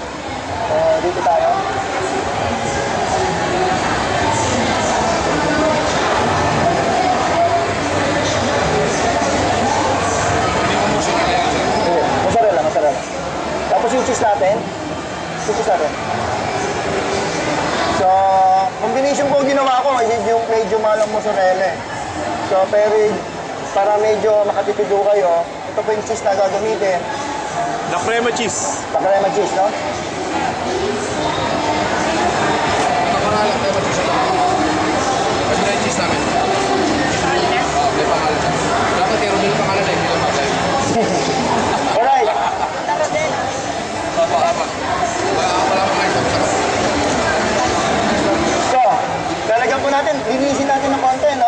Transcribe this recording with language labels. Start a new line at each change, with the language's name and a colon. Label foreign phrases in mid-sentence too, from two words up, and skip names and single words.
Filipino: Dito tayo. Sige, mozzarella. Tapos yung cheese natin. So, combination po ginawa ko, medyo malang mozzarella eh. So, pero para medyo makatipid po kayo, ito po yung cheese na gagamitin. La crema cheese. La crema cheese, no? Napangalan, crema cheese. Pwede na yung cheese namin. Oo, may pangalan. Dapat meron din yung pangalan eh, hindi lang matay. Alright. Apa. Wala pa kayo. So, lalagyan po natin, linisin natin ng konti, no?